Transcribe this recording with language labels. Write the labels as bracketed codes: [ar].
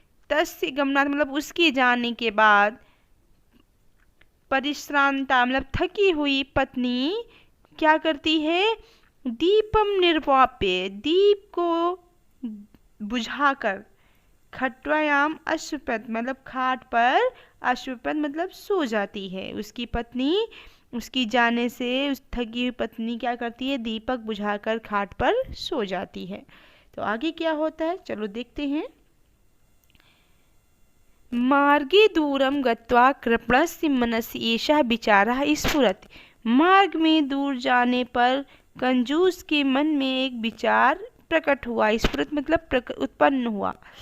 [sa] तस्य गमनात् [hi] मतलब उसके जाने के बाद, परिश्रांता मतलब थकी हुई पत्नी क्या करती है, [sa] दीपम निर्वाप्य [hi] दीप को बुझाकर, [sa] खट्वायाम अश्वपत [hi] मतलब खाट पर, अश्वपत मतलब सो जाती है। उसकी पत्नी उसकी जाने से उस थकी हुई पत्नी क्या करती है, दीपक बुझाकर खाट पर सो जाती है। तो आगे क्या होता है चलो देखते हैं। [sa] मार्गे दूरम गत्वा कृपणस्य मनसि एषः विचारः स्फुरति। [hi] मार्ग में दूर जाने पर कंजूस के मन में एक विचार प्रकट हुआ। स्फुरत मतलब उत्पन्न हुआ।